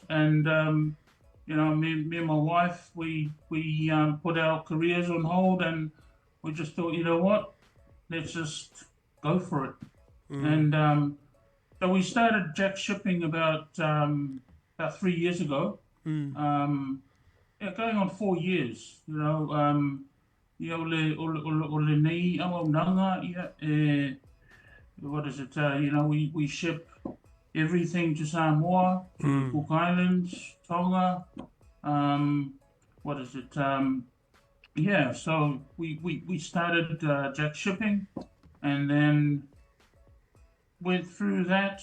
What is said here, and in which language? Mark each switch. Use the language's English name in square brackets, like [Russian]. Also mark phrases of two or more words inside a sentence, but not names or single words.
[English] And, me and my wife, we put our careers on hold, and we just thought, you know what, let's just go for it. Mm. And so we started Jack Shipping about 3 years ago. Mm. Um, yeah, going on 4 years. [Samoan] Ia o le nei auaunaga ia [English] what is it? We ship everything to Samoa, to the Mm. Cook Islands, Tonga. Um, what is it? Yeah, so we started Jack Shipping, and then went through that.